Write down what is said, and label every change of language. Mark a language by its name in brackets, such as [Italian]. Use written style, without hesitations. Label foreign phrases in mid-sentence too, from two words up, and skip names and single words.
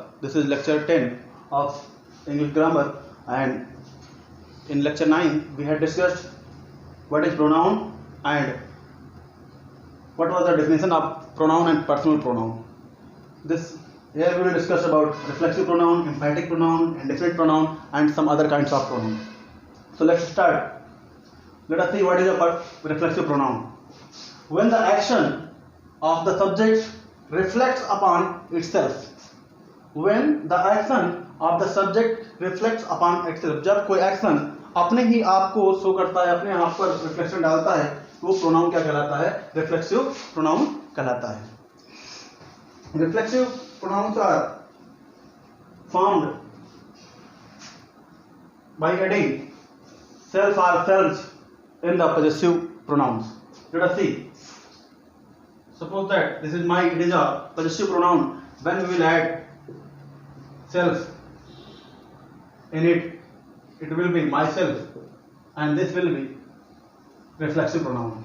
[English] This is lecture 10 of English grammar, and in lecture 9 we had discussed what is pronoun and what was the definition of pronoun and personal pronoun. Here we will discuss about reflexive pronoun, emphatic pronoun, indefinite pronoun and some other kinds of pronoun. So let's start. Let us see what is a reflexive pronoun. When the action of the subject reflects upon itself. When the action of the subject reflects upon itself. [Hindi] जब कोई एक्शन अपने ही आप को शो करता है, अपने आप पर रिफ्लेक्शन डालता है, वो प्रोनाउन क्या कहलाता है? [English] reflexive pronoun [Hindi] कहलाता है. [English] reflexive pronouns are formed by adding self or selves in the possessive pronouns. Let us see. Suppose that this is my, it is a possessive pronoun. When we will add self in it, it will be myself, and this will be reflexive pronoun.